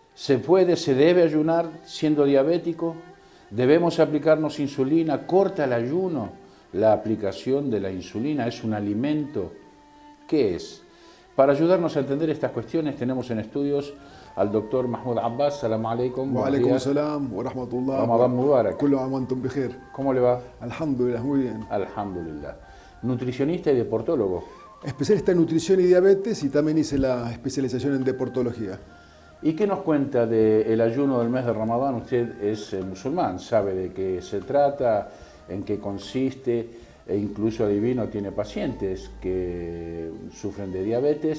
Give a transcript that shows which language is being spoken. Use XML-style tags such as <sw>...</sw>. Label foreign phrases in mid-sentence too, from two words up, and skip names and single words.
<es>se debe ayunar siendo diabético? ¿Debemos aplicarnos insulina? ¿Corta el ayuno la aplicación de la insulina? ¿Es un alimento? ¿Qué es? Para ayudarnos a entender estas cuestiones tenemos en estudios al doctor Mahmoud Abbas.</es> <ar>سلام عليكم. وعليكم السلام ورحمة الله. رمضان مبارك. كل عام وأنتم بخير.</ar> <es>¿Cómo le va?</es> <ar>الحمد لله,</ar> <es>muy bien. Alhamdulillah. Nutricionista y deportólogo. Especialista en nutrición y diabetes y también hice la especialización en deportología. ¿Y qué nos cuenta del ayuno del mes de Ramadán? Usted es musulmán, sabe de qué se trata, en qué consiste, e incluso adivino, tiene pacientes que sufren de diabetes.</es>